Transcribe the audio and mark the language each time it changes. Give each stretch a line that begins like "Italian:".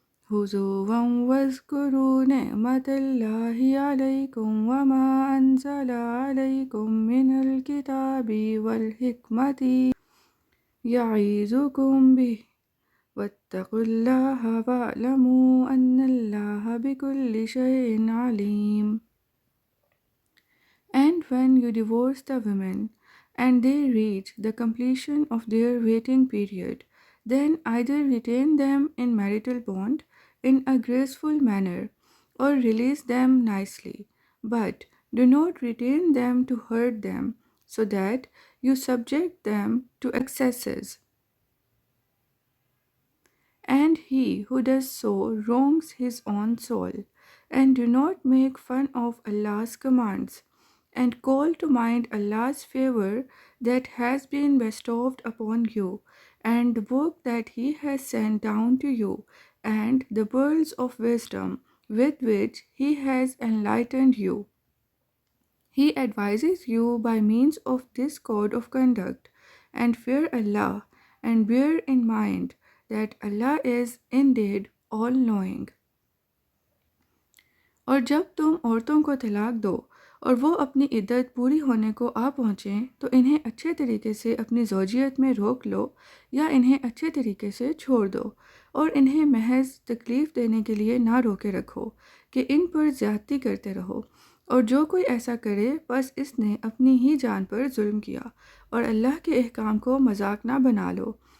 Arabic: هزوا واذكروا نعمة الله عليكم وما أنزل عليكم من الكتاب والحكمة يعظكم به واتقوا الله واعلموا أن الله بكل شيء عليم.
English: And when you divorce the women and they reach the completion of their waiting period, then either retain them in marital bond in a graceful manner or release them nicely, but do not retain them to hurt them, so that you subject them to excesses. And he who does so wrongs his own soul. And do not make fun of Allah's commands, and call to mind Allah's favor that has been bestowed upon you, and the book that He has sent down to you, and the pearls of wisdom with which He has enlightened you. He advises you by means of this code of conduct, and fear Allah, and bear in mind that Allah is indeed all-knowing.
Urdu: اور جب تم عورتوں کو طلاق دو اور وہ اپنی عدت پوری ہونے کو آ پہنچیں تو انہیں اچھے طریقے سے اپنی زوجیت میں روک لو یا انہیں اچھے طریقے سے چھوڑ دو، اور انہیں محض تکلیف دینے کے لیے نہ روکے رکھو کہ ان پر زیادتی کرتے رہو، اور جو کوئی ایسا کرے بس اس نے اپنی ہی جان پر ظلم کیا، اور اللہ کے احکام کو مذاق نہ بنا لو،